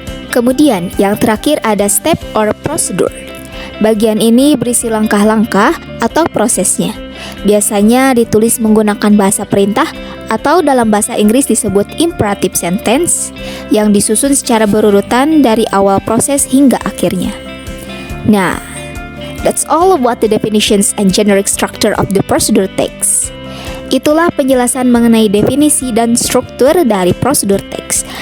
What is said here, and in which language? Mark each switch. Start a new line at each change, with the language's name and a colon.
Indonesian: Kemudian, yang terakhir ada step or procedure. Bagian ini berisi langkah-langkah atau prosesnya. Biasanya ditulis menggunakan bahasa perintah atau dalam bahasa Inggris disebut imperative sentence yang disusun secara berurutan dari awal proses hingga akhirnya.
English: Nah, that's all about the definitions and generic structure of the procedure text.
Indonesian: Itulah penjelasan mengenai definisi dan struktur dari prosedur text.